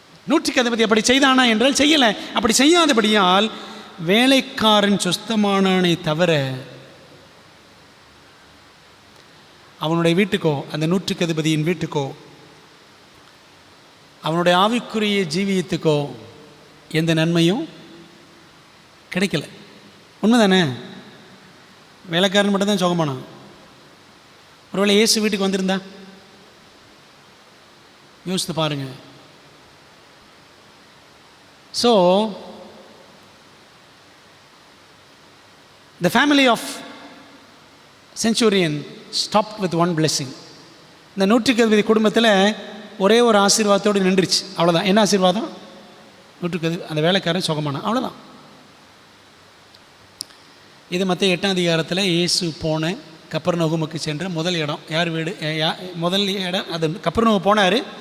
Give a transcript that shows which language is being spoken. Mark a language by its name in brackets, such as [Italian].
[Tamil] 100க்கு அதிபதி அப்படி செய்தானா என்றால் செய்யலை. அப்படி செய்யாதபடியால் வேலைக்காரன் சொஸ்தமானானே தவிர அவனுடைய வீட்டுக்கோ, அந்த 100க்கு அதிபதியின் வீட்டுக்கோ, அவனுடைய ஆவிக்குரிய ஜீவியத்துக்கோ எந்த நன்மையும் கிடைக்கல. உண்மைதானே? வேலைக்காரன் மட்டும்தான் சுகமானான். ஒருவேளை இயேசு வீட்டுக்கு வந்திருந்தா யோசித்து பாருங்க. [English] So the family of centurion stopped with one blessing. [Tamil] இந்த 100க்கு அதிபதி குடும்பத்தில் ஒரே ஒரு ஆசீர்வாதத்தோடு நின்றுச்சு. அவ்வளோதான். என்ன ஆசீர்வாதம்? 100க்கு அந்த வேலைக்காரன் சுகமானான். அவ்வளோதான். இது மத்திய 8ஆம் அதிகாரத்தில் இயேசு போன கப்பர்நகூமுக்கு சென்ற முதல் இடம் யார் வீடு? முதல் இடம் அது கப்பர்நகூம் போனார்.